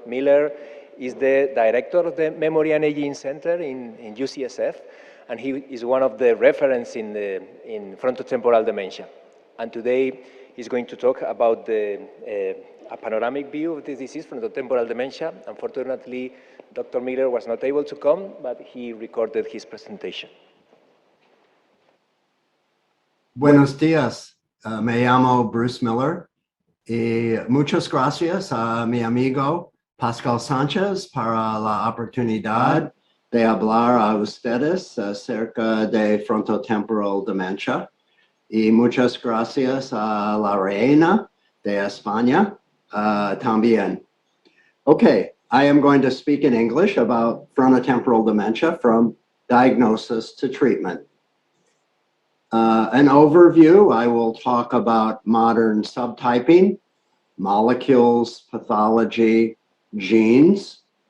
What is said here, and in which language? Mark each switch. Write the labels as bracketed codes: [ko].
[en] Miller is the director of the Memory and Aging Center in UCSF, and he is one of the referents in frontotemporal dementia. And today he's going to talk about a panoramic view of this disease, frontotemporal dementia. Unfortunately, Dr. Miller was not able to come, but he recorded his presentation. [es] Buenos días, me llamo Bruce Miller y muchas gracias a mi amigo Pascal Sánchez para la oportunidad de hablar a ustedes acerca de frontotemporal dementia y muchas gracias a la reina de España también. [en] Okay, I am going to speak in English about frontotemporal dementia from diagnosis to treatment. An overview, I will talk about modern subtyping, molecules, pathology, genes.